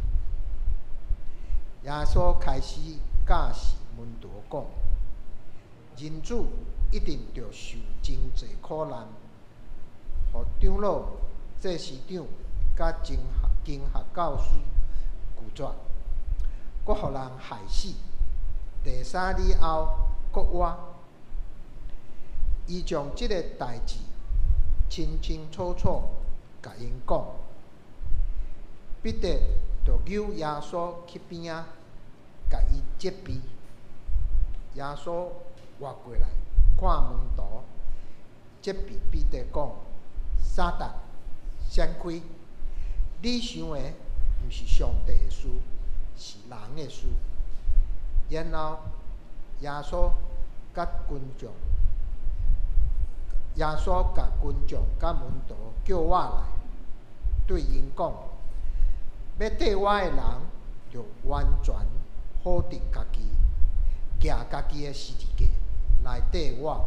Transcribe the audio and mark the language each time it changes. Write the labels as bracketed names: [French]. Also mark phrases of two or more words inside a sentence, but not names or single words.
[Min Nan Chinese] 耶稣开始教示门徒讲：人子一定着受真济苦难，互长老、祭司长甲经学教师拒绝，阁互人害死。第三日后，阁活。伊将即个代志清清楚楚甲因讲。彼得就扭耶稣去边仔，甲伊责备。耶稣活过来，看门徒，责备彼得讲：撒旦，闪开！你想的毋是上帝的事，是人的事。然后耶稣甲群众甲门徒叫我来，对因讲：要缀我的人，就完全否定家己，举家己的十字架来缀我。